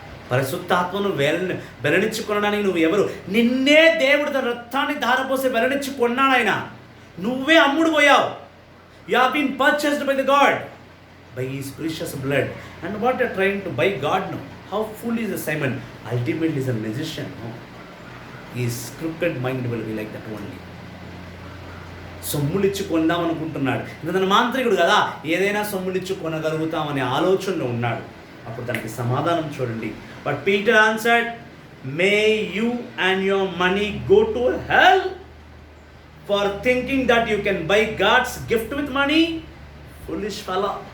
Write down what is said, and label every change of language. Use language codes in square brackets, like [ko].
[te] పరిశుద్ధాత్మను వెల్లడించుకొనడానికి నువ్వు ఎవరు? నిన్నే దేవుడు తన రక్తాన్ని ధారపోసి వెల్లడించుకున్నాడు ఆయన. నువ్వే అమ్ముడు పోయావు. [en] You have been purchased by the God, by his precious blood. And what are trying to buy God now? How foolish is Simon? Ultimately is a magician. No? His crooked mind will be like that only. [te] సొమ్ములిచ్చి కొందాం అనుకుంటున్నాడు. ఇతను మాంత్రికుడు కదా, ఏదైనా సొమ్ములిచ్చి కొనగలుగుతామనే ఆలోచనలో ఉన్నాడు. అప్పుడు దానికి సమాధానం చూడండి. [en] But Peter answered, may you and your money go to hell for thinking that you can buy God's gift with money. Foolish fellow.